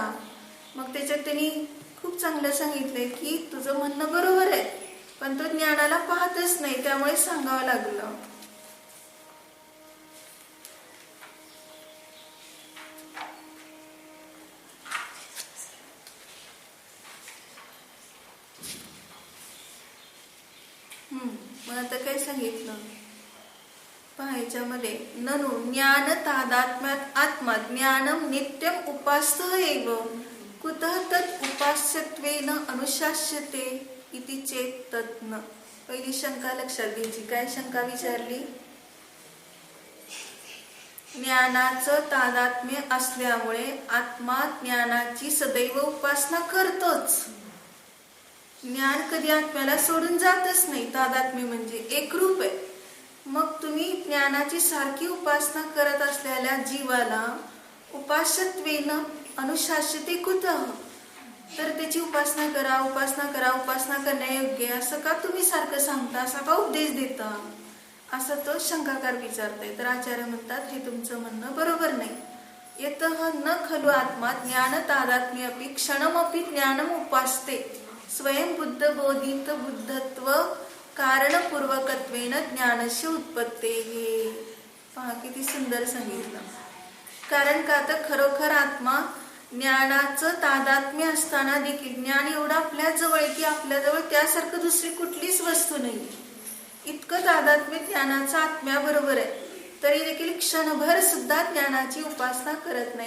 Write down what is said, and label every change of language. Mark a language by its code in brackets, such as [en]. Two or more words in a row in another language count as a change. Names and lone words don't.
[mr] मग त्याच्यात त्यांनी खूप चांगलं सांगितलंय की तुझं म्हणणं बरोबर आहे, पण तो ज्ञानाला पाहतच नाही, त्यामुळे सांगावं लागलं. मग आता काय सांगितलं पाहायच्यामध्ये, [sa] ननु ज्ञान तादात्म्यात आत्मा ज्ञानम नित्यम उपास्त एव कुतः तत् उपास्यत्वेन अनुशास्यते इति चेत तत् न. [mr] पहिली शंका लक्षात घ्यायची. काय शंका विचारली, ज्ञानाचं तादात्म्य असल्यामुळे आत्मा ज्ञानाची सदैव उपासना करतोच. ज्ञान कधी आत्म्याला सोडून जातच नाही. तादात्म्य म्हणजे एकरूप आहे. मग तुम्ही ज्ञानाची सारखी उपासना करत असलेल्या जीवाला [sa] उपास्यत्वेन अनुशास्यते कुतः, [mr] तर त्याची उपासना करा, उपासना करा, उपासना करण्यायोग्य असं का तुम्ही सारखं सांगता, असा का उपदेश देता, असं तो शंकाकार विचारताय. तर आचार्य म्हणतात, हे तुमचं म्हणणं बरोबर नाही. [sa] यतः न खलु आत्मा ज्ञान तादात्म्य अपि क्षणमपि ज्ञानम उपासते स्वयं बुद्ध बोधित बुद्धत्व कारणपूर्वकत्वेन ज्ञानस्य उत्पत्तेः. [mr] पहा किती सुंदर सांगितलं. कारण का तर खरोखर आत्मा ज्ञानाचं तादात्म्य असताना देखील, ज्ञान एवढं आपल्या जवळ की आपल्याजवळ त्यासारखं दुसरी कुठलीच वस्तू नाही, इतकं तादात्म्य ज्ञानाचं आत्म्याबरोबर आहे, तरी देखील क्षणभर सुद्धा ज्ञानाची उपासना करत नाही.